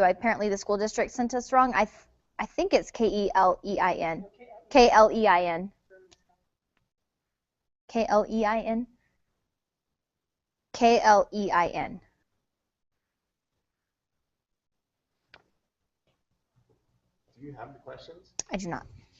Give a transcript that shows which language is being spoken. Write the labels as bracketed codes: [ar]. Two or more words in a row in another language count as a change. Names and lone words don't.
[en] Apparently the school district sent us wrong. I think it's K-E-L-E-I-N. K-L-E-I-N. K-L-E-I-N. K-L-E-I-N. Do you have the questions? I do not.